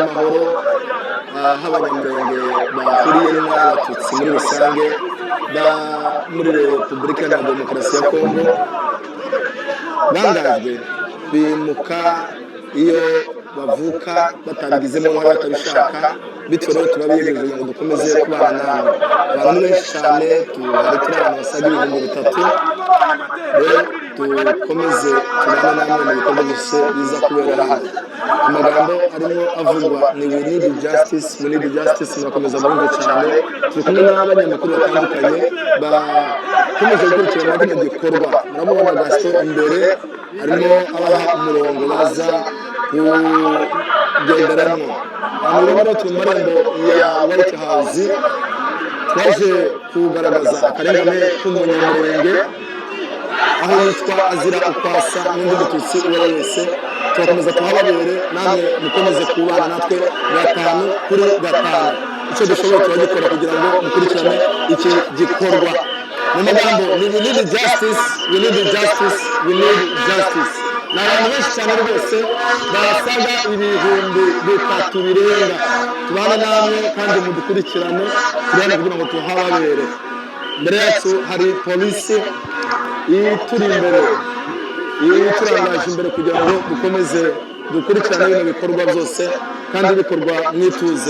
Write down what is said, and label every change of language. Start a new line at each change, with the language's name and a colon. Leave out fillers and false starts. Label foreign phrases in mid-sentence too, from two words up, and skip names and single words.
Kinyarwanda: y'amahoro aho abanyamurenge bahuriye n'abatutsi muri rusange muri Repubulika ya Demokarasi ya Kongo bangajwe bimuka iyo bavuka batabigizemo uruhare batabishaka, bityo rero turabiyegereje ngo dukomeze kubana namwe. Abantu ni benshi cyane, hari turi abantu basaga 3,000, rero dukomeze tubane namwe mu bikorwa byose biza kubera hano. Amagambo arimo avugwa ni
English: we need justice, we need justice,
Kinyarwanda: murakomeza murumve cyane. Turi kumwe n'abanyamakuru batandukanye bakomeje gukurikirana kino gikorwa. Murabona Gaston imbere arimo abaha umurongo baza kugenderamo. Abantu rero turi mu marembo ya White House, twaje kugaragaza akarengane k'umunyamurenge aho yitwa azira ukwasa n'undi mututsi uwo ari wese. Turakomeza tuhababere, namwe mukomeze kubana natwe 5 kuri 5. Icyo dushoboye turagikora kugira ngo mukurikirane iki gikorwa. Mu magambo ni
English: we need justice, we need justice, we need justice.
Kinyarwanda: N'abantu benshi cyane rwose basaga 3,000 birenga. Tubana namwe kandi mudukurikirane kugira ngo tuhababere. Mbere yacu hari polisi ituri imbere, iturangaje imbere kugira ngo dukomeze dukurikirane bino bikorwa byose kandi bikorwa mwituze.